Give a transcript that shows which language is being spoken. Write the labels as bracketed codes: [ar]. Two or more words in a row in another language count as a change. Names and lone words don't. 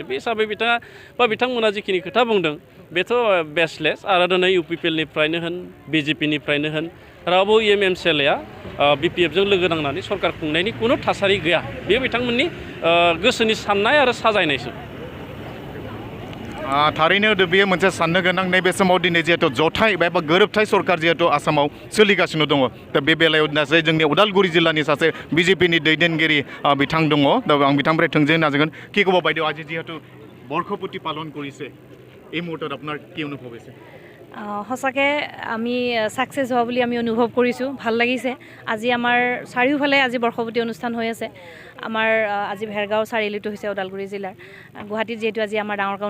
[brx] बे हिसाबै बिथाङा बा बिथांमोना जिखिनि खोथा बुंदों बेथ' बेसलेस आरो दिनै इउपिपिएलनिफ्रायनो होन बिजेपिनिफ्रायनो होन रावबो एमएमसिएलआ बिपिएफजों लोगो नांनानै सरकार खुंनायनि कुनु थासारि गैया बे बिथांमोननि गोसोनि साननाय आरो साजायनायसो थारैनो बेयो मोनसे साननो गोनां नैबे समाव दिनै जिहेतु जथाय बा गोरोबथाय सरकार जिहेतु आसामाव सोलिगासिनो दङ दा बे बेलायाव दासो जोंनि उदालगुरि जिल्लानि सासे बिजेपिनि दैदेनगिरि बिथां दङ दा आं बिथांनिफ्राय थोंजोङै नाजागोन [as] কি ক'ব বাইদেউ আজি যিহেতু বৰ্ষপূৰ্তি পালন কৰিছে এই মুহূৰ্তত আপোনাৰ কি অনুভৱ হৈছে সঁচাকৈ আমি ছাকচেছ হোৱা বুলি আমি অনুভৱ কৰিছোঁ ভাল লাগিছে আজি আমাৰ চাৰিওফালে আজি বৰ্ষপূৰ্তি অনুষ্ঠান হৈ আছে আমাৰ আজি ভেৰগাঁও চাৰিআলিটো হৈছে ওদালগুৰি জিলাৰ গুৱাহাটীত যিহেতু আজি আমাৰ ডাঙৰকৈ